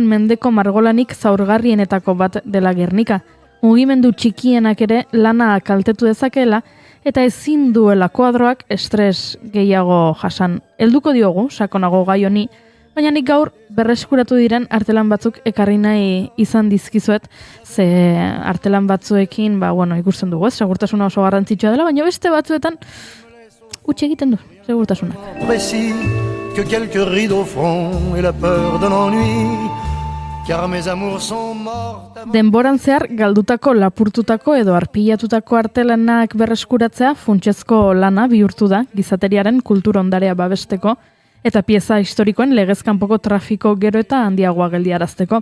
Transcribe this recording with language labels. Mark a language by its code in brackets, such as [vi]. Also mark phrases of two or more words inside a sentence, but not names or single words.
[eu] mendeko margolanik zaurgarrienetako bat dela Gernika, mugimendu txikienak ere lana kaltetu dezakeela, eta ezin duela kuadroak estres gehiago jasan. Helduko diogu, sakonago gai honi, baina nik gaur berreskuratu diren artelan batzuk ekarri nahi izan dizkizuet, ze artelan batzuekin, ikusten dugu, segurtasuna oso garrantzitsua dela, baina beste batzuetan utxe egiten du, segurtasunak. [fr] Que quelques rides au front et la peur de l'ennui. [eu] Denboran zehar galdutako, lapurtutako edo arpilatutako artelanak berreskuratzea funtsezko lana bihurtu da gizateriaren kultur ondarea babesteko eta pieza historikoen legezkanpoko trafiko gero eta handiagoa geldiarazteko.